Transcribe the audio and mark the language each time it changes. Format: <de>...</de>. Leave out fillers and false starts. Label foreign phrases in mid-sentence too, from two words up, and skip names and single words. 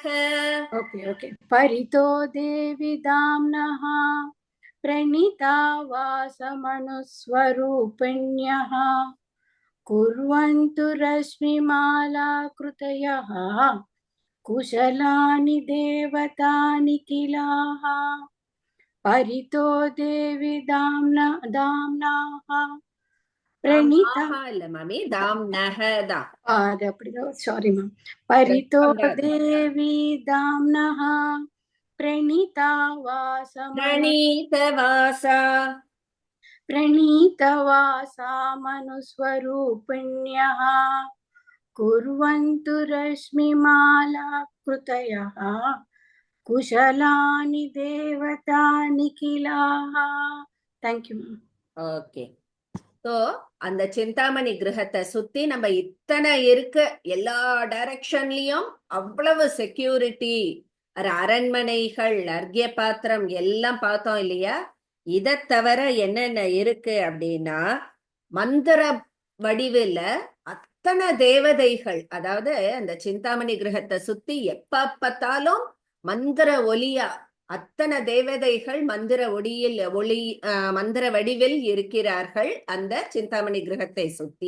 <sa>ओके परितो देवी दाम्नः प्रणीतावासमनुस्वरूपिण्यः कुर्वन्तु रश्मिमालाकृतयः कुशलानि देवतानि किलाः परितो देवी दाम्नाः प्रणीता</sa> <ta>இல்ல மாமி தாம்னஹ தான் அது அப்படிதான்</ta> <en>sorry ma'am</en> <sa>परितो देवी दाम्नः प्रणीतवासा मनुस्वरूपिण्यः कुर्वन्तु रश्मिमालाकृतयः कुशलानि देवतानि किलाः</sa> <en>thank you ma'am</en> <ta>ஓகே. ஸோ அந்த சிந்தாமணி கிரகத்தை சுத்தி நம்ம இத்தனை இருக்கு, எல்லா டைரக்ஷன்லயும் அவ்வளவு செக்யூரிட்டி, அரண்மனைகள், அர்க்ய பாத்திரம் எல்லாம் பார்த்தோம் இல்லையா? இதை தவிர என்னென்ன இருக்கு அப்படின்னா, மந்திர வடிவில் அத்தனை தேவதைகள், அதாவது அந்த சிந்தாமணி கிரகத்தை சுத்தி எப்ப பார்த்தாலும் மந்திர ஒலியா அத்தனை தேவதைகள் மந்திர மந்திர வடிவில் இருக்கிறார்கள் அந்த சிந்தாமணி கிரகத்தை சுத்தி.</ta>